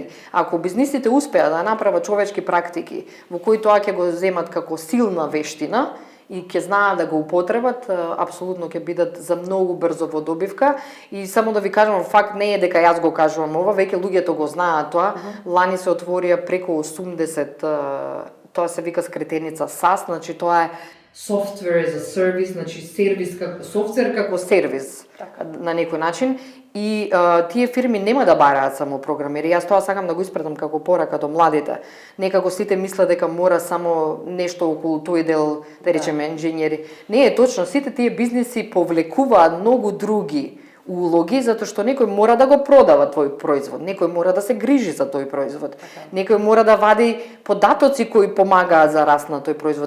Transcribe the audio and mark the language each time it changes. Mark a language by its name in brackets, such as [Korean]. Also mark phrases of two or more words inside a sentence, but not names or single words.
[Macedonian] Ако бизнисите успеат да направат човечки практики, во кои тоа ќе го земат како силна вештина и ќе знаат да го употребат, апсолутно ќе бидат за многу брзо во добивка. И само да ви кажам, факт не е дека јас го кажувам ова, веќе луѓето го знаат тоа. Лани се отворија преку 80, тоа се вика скретеница SaaS, значи тоа е [English] software as a service, [Macedonian] значи софтвер како сервис на некој начин. И тие фирми нема да бараат само програмери. Јас тоа сакам да го испратам како порака до младите. Некако сите мислат дека мора само нешто околу тој дел, да речеме, инженери. Не е точно, сите тие бизниси повлекуваат многу други улоги, затоа што некој мора да го продава твој производ, некој мора да се грижи за тој производ, некој мора да вади податоци кои помагаат за раст на тој производ.